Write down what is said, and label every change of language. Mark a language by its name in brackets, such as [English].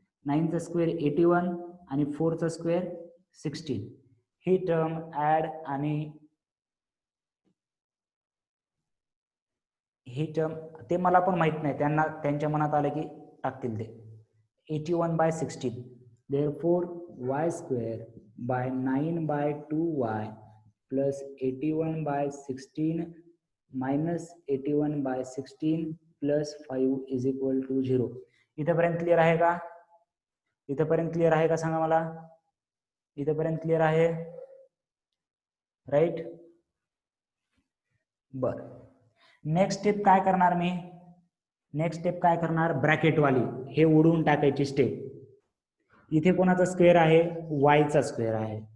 [Marathi] 9 चा स्क्वेअर 81 आणि 4 चा स्क्वेअर 16. ही टर्म ऍड आणि ही टर्म ते मला पण माहित नाही, त्यांना त्यांच्या मनात आलं की टाकतील ते. 81/16. [English] therefore y² by 9/2y plus 81/16 minus 81/16 plus 5 is equal to 0. [Marathi] इथेपर्यंत क्लिअर आहे का? इथेपर्यंत क्लिअर आहे का सांगा मला? इथेपर्यंत क्लिअर आहे? राईट, बर. नेक्स्ट स्टेप काय करणार मी? नेक्स्ट स्टेप काय करणार? ब्रॅकेटवाली हे उडवून टाकायची स्टेप. इथे कोणाचा स्क्वेअर आहे? वायचा स्क्वेअर आहे.